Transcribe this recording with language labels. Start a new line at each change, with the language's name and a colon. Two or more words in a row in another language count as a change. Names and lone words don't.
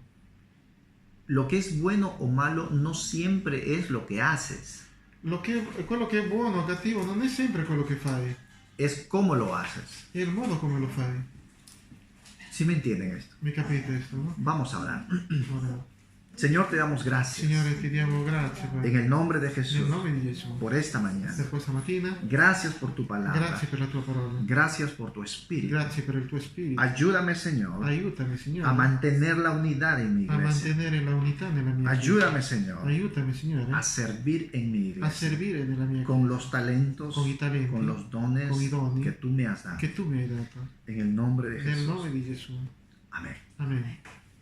Spanish: Lo que es bueno o malo no siempre es lo que haces.
Italian: Quello che è buono o cattivo non è sempre quello che fai,
Spanish: Es cómo lo haces.
Italian: è il modo come lo fai.
Spanish: ¿Sí me entienden esto?
Italian: Mi capite questo, no?
Spanish: Vamos a orar.
Italian: Ora,
Spanish: Señor, te damos gracias.
Italian: Signore, ti diamo grazie
Spanish: En el nombre de Jesús.
Italian: nel nome di Gesù
Spanish: Por esta mañana.
Italian: per questa mattina.
Spanish: Gracias por tu palabra.
Italian: Grazie per la tua parola.
Spanish: Gracias por tu espíritu.
Italian: Grazie per il tuo spirito.
Spanish: Ayúdame, Señor,
Italian: Aiutami, Signore,
Spanish: a mantener la unidad en mi
Italian: a
Spanish: iglesia.
Italian: mantenere la unità nella mia chiesa.
Spanish: Ayúdame, Señor,
Italian: Aiutami, Signore,
Spanish: a servir en mi
Italian: a
Spanish: iglesia
Italian: servire nella mia
Spanish: con
Italian: chiesa
Spanish: los talentos,
Italian: con i talenti,
Spanish: con los dones
Italian: con i doni
Spanish: que tú me has dado.
Italian: che tu mi hai dato.
Spanish: En el nombre de
Italian: Nel
Spanish: Jesús.
Italian: nome di Gesù.
Spanish: Amén.
Italian: Amen.